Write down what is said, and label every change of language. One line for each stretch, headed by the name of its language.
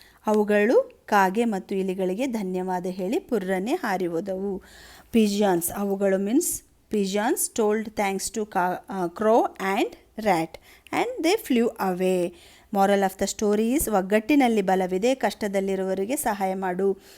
Kannada: ಅವುಗಳು ಕಾಗೆ ಮತ್ತು ಇಲಿಗಳಿಗೆ ಧನ್ಯವಾದ ಹೇಳಿ ಪುರ್ರನೆ ಹಾರಿ ಹೋದವು.
English: pigeons,
Kannada: ಅವುಗಳು
English: Means pigeons told thanks to crow and rat and they flew away. Moral of the story is,
Kannada: ಒಗ್ಗಟ್ಟಿನಲ್ಲಿ ಬಲವಿದೆ, ಕಷ್ಟದಲ್ಲಿರುವವರಿಗೆ ಸಹಾಯ ಮಾಡು.